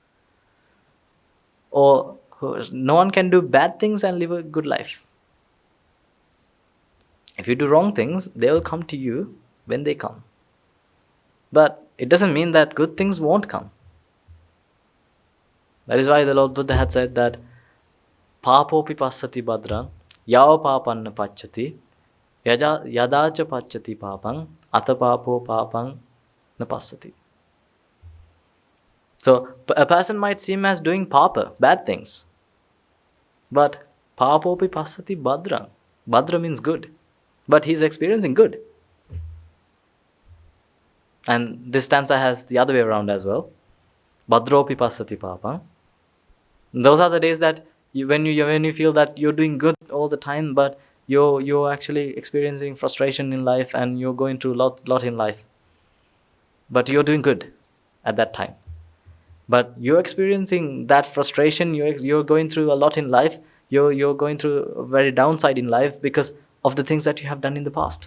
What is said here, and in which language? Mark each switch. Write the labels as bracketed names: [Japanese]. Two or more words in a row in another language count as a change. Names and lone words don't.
[English] Or no one can do bad things and live a good life. If you do wrong things, they will come to you when they come. But it doesn't mean that good things won't come. That is why the Lord Buddha had said that [Pali] Papopi passati badran, yao papanna pacchati, yadacha pacchati papang, atapapo papang na passati. [English] So a person might seem as doing papa, bad things. [Pali] But papopi passati badran. [English] Badra means good. But he's experiencing good. And this stanza has the other way around as well. [Pali] Badropi passati papang. [English] Those are the days that when you feel that you're doing good all the time, but you're actually experiencing frustration in life and you're going through a lot in life. But you're doing good at that time. But you're experiencing that frustration, you're going through a lot in life, you're going through a very downside in life because of the things that you have done in the past.